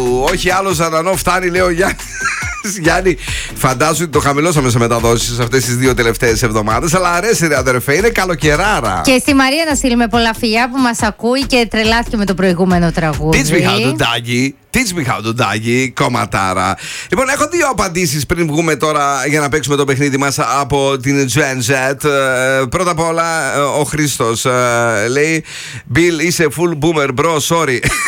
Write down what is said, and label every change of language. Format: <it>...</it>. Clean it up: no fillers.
<el>Όχι άλλο ζαρανό, φτάνει, λέει ο Γιάννης. Γιάννη, φαντάζομαι ότι το χαμηλώσαμε σε μεταδόσεις αυτές τις δύο τελευταίες εβδομάδες. Αλλά αρέσει, ρε αδερφέ, είναι καλοκαιράρα. Και στη Μαρία να στείλουμε πολλά φιλιά που μας ακούει και τρελάθηκε με το προηγούμενο τραγούδι.</el> <en>Teach me how to doggy. Teach me how to doggy,</en> <el>κομματάρα. Λοιπόν, έχω δύο απαντήσεις πριν βγούμε τώρα για να παίξουμε το παιχνίδι μας από την Gen Z. Πρώτα απ' όλα, ο Χρήστος λέει: Bill, είσαι</el> <en>full boomer, bro, sorry.</en>